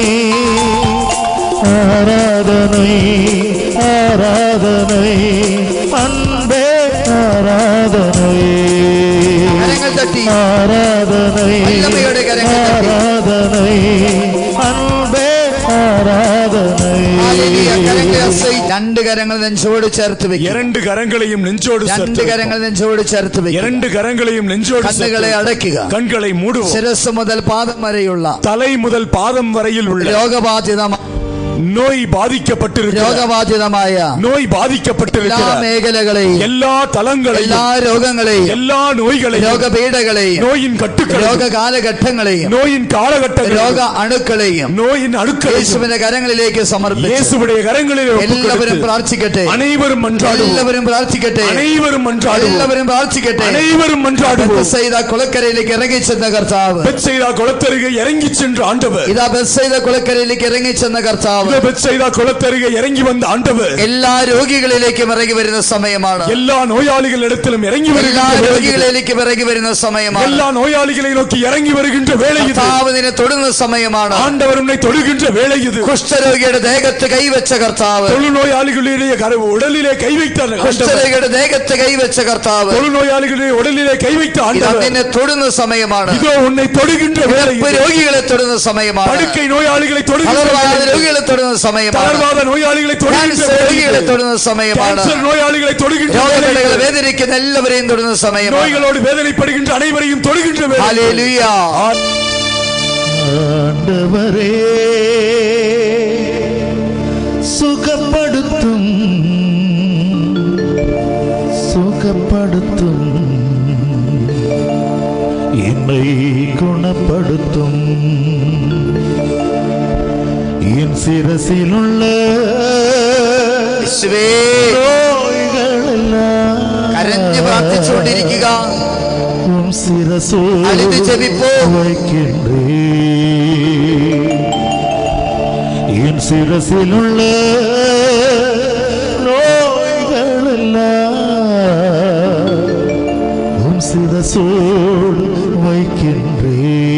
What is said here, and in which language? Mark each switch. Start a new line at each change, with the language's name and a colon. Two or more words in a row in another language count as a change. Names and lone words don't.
Tamil: ஆராதனை ஆராதனை அன்பே ஆராதனை. கரங்கள் தட்டி ஆராதனை வல்லமையோடு கரங்கள் தட்டி. ஆராதனை அன்பே ஆராதனை. ஹல்லேலூயா. கரங்களை அசை.
Malayalam: രണ്ട് കരങ്ങൾ നെഞ്ചോട് ചേർത്ത് വെക്കുക.
Tamil: இரண்டு கரங்களையும் நெஞ்சோடு
Malayalam: രണ്ട് കരങ്ങൾ നെഞ്ചോട് ചേർത്ത് വെക്കുക.
Tamil: இரண்டு கரங்களையும் நெஞ்சோடு
Malayalam: കണ്ണുകളെ അടയ്ക്കുക.
Tamil: கண்களை மூடுவோம்.
Malayalam: ശിരസ് മുതൽ പാദം വരെയുള്ള
Tamil: தலை முதல் பாதம் வரையில் உள்ள
Malayalam: രോഗബാധിതമായ
Tamil: நோய் பாதிக்கப்பட்டிருக்கிற
Malayalam: രോഗബാധിതമായ
Tamil: நோய் பாதிக்கப்பட்டிருக்கிற
Malayalam: എല്ലാ മേഖലകളെയും
Tamil: எல்லா தலங்களையும்
Malayalam: എല്ലാ രോഗങ്ങളെയും
Tamil: எல்லா நோய்களையும்
Malayalam: രോഗപീഠകളെയും
Tamil: நோயின் கட்டுக்களை
Malayalam: രോഗകാലഘട്ടങ്ങളെയും
Tamil: நோயின் காலகட்டங்கள்
Malayalam: രോഗ അണുക്കളെയും
Tamil: நோயின் அணுக்களை
Malayalam: യേശുവിന്റെ കരങ്ങളിലേക്ക് സമർപ്പിച്ച്
Tamil: இயேசுவுடைய கரங்களில்
Malayalam: എല്ലാവരും പ്രാർത്ഥിക്കട്ടെ.
Tamil: அனைவரும் மன்றாடுவோம்.
Malayalam: എല്ലാവരും പ്രാർത്ഥിക്കട്ടെ.
Tamil: அனைவரும் மன்றாடுவோம்.
Malayalam: എല്ലാവരും പ്രാർത്ഥിക്കട്ടെ.
Tamil: அனைவரும் மன்றாடுவோம்.
Malayalam: ബെത്സൈദ കുളക്കരയിലേക്ക് ഇറങ്ങിച്ചെന്ന കർത്താവ്.
Tamil: பெத்சைதா குளத்தருகே இறங்கி சென்ற ஆண்டவர்.
Malayalam: ഇതാ ബെത്സൈദ കുളക്കരയിലേക്ക് ഇറങ്ങിച്ചെന്ന കർത്താവ്.
Tamil: பெத்சைதா குளத்தருகே இறங்கி வந்த ஆண்டவர்
Malayalam: എല്ലാ രോഗികളിലേക്കും ഇറങ്ങി വരുന്ന സമയമാണ്.
Tamil: எல்லா நோயாளிகளிடத்திலும் இறங்கி
Malayalam: എല്ലാ
Tamil: வருகின்ற
Malayalam: രോഗികളിലേക്കും ഇറങ്ങി വരുന്ന സമയമാണ്.
Tamil: எல்லா நோயாளிகளை நோக்கி இறங்கி வருகின்ற வேளை இது.
Malayalam: കർത്താവ് നിന്നെ തൊടുന്ന സമയമാണ്.
Tamil: ஆண்டவர் உன்னை தொடுகின்ற வேளை இது.
Malayalam: കുഷ്ഠരോഗിയുടെ ദേഹത്ത് കൈവച്ച കർത്താവ്.
Tamil: தொழுநோயாளிகளுடைய உடலிலே கை வைத்த ஆண்டவர்.
Malayalam: കുഷ്ഠരോഗിയുടെ ദേഹത്ത് കൈവച്ച കർത്താവ്.
Tamil: தொழுநோயாளிகளுடைய உடலிலே கை வைத்த
Malayalam: ഇതാ
Tamil: ஆண்டவர்.
Malayalam: നിന്നെ തൊടുന്ന സമയമാണ്.
Tamil: இதோ உன்னை தொடுகின்ற வேளை இது.
Malayalam: രോഗികളെ തൊടുന്ന സമയമാണ്.
Tamil: படுக்கை நோயாளிகளை தொடுகின்ற
Malayalam: തളർവാദ
Tamil: வேளை இது.
Malayalam: രോഗികളെ തൊടുന്ന സമയമാണ്.
Tamil: தளர்வாத நோயாளிகளை தொடுகின்ற
Malayalam: ക്യാൻസർ
Tamil: வேளை
Malayalam: രോഗികളെ
Tamil: இது.
Malayalam: തൊടുന്ന സമയമാണ്.
Tamil: கேன்சர் நோயாளிகளை தொடுகின்ற வேளை
Malayalam: രോഗപീഠകൾ
Tamil: இது.
Malayalam: വേദനിക്കുന്ന എല്ലാവരെയും തൊടുന്ന സമയമാണ്.
Tamil: நோய்களோடு வேதனைப்படுகின்ற அனைவரையும் தொடுகின்ற வேளை.
Malayalam: ഹല്ലേലൂയ.
Tamil: ஆண்டவரே சுகப்படுத்தும் சுகப்படுத்தும் என்னை குணப்படுத்தும் என் சிரசில் உள்ள
Malayalam: യേശുവേ,
Tamil: நோய்களெல்லாம்
Malayalam: കരഞ്ഞ് പ്രാർത്ഥിച്ചുകൊണ്ടിരിക്കുക.
Tamil: உம் சிரசோடு அழுது ஜெபிப்போ. வைக்கின்றே என் சிரசில் உள்ள நோய்களெல்லாம் உம் சிரசோடு வைக்கின்றே.